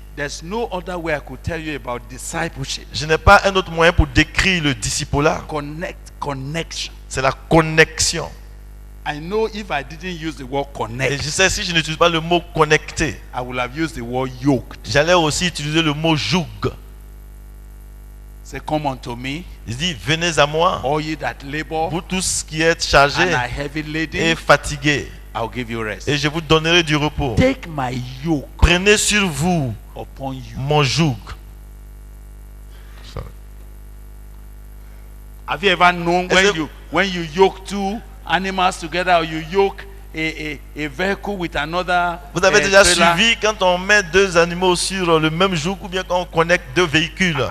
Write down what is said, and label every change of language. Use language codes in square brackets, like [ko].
[en] there's no other way I could tell you about discipleship. [fr] je n'ai pas un autre moyen pour décrire le discipulat. [en] Connection. [fr] C'est la connexion. [en] I know if I didn't use the word [fr] Et [en] connect, [fr] je sais, si je n'utilise pas le mot connecté, [en] I would have used the word yoked. [fr] j'allais aussi utiliser le mot joug. [en] Say, come unto me, [fr] Il dit, venez à moi, [en] all ye that labor [fr] vous tous qui êtes chargés [en] and are heavy [fr] et [en] laden, [fr] fatigués, [en] I'll give you rest. [fr] et je vous donnerai du repos. [en] Take my yoke [fr] Prenez sur vous [en] upon you. [fr] mon joug. [en] Have you ever known Is it- when you yoke two animals together, or you yoke a vehicle with another? [fr] Vous avez déjà [en] trailer? [fr] suivi quand on met deux animaux sur le même joug ou bien quand on connecte deux véhicules.